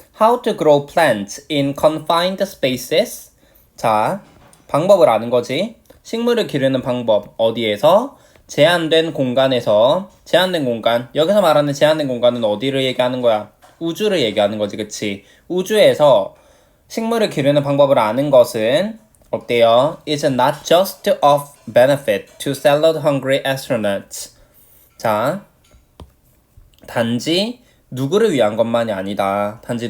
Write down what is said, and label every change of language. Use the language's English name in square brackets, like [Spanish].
[English] How to grow plants in confined spaces. [Korean] 자, 방법을 아는 거지. 식물을 기르는 방법 어디에서? 제한된 공간에서. 제한된 공간. 여기서 말하는 제한된 공간은 어디를 얘기하는 거야? 우주를 얘기하는 거지, 그치? 우주에서 식물을 기르는 방법을 아는 것은 어때요? [English] It's not just of benefit to salad-hungry astronauts. [Korean] 자, 단지 누구를 위한 것만이 아니다.